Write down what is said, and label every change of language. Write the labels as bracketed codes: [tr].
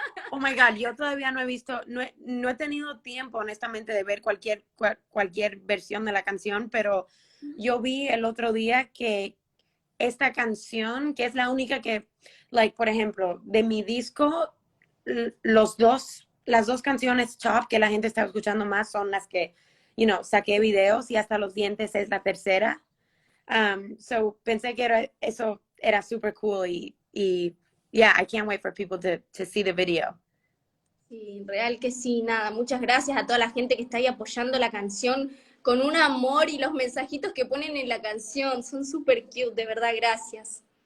[es] Oh my God, yo todavía no he visto, no he tenido tiempo, honestamente, de ver cualquier versión de la canción, pero yo vi el otro día que esta canción, que es la única que, like, por ejemplo, de mi disco, las dos canciones top que la gente está escuchando más son las que, saqué videos y hasta los dientes es la tercera. [en] So [es] pensé que eso era [en] super cool y yeah, I can't wait for people to see the video. [es] Sí, real que sí, nada. Muchas gracias a toda la gente que está ahí apoyando la canción con un amor y los mensajitos que ponen en la canción. Son súper cute, de verdad, gracias.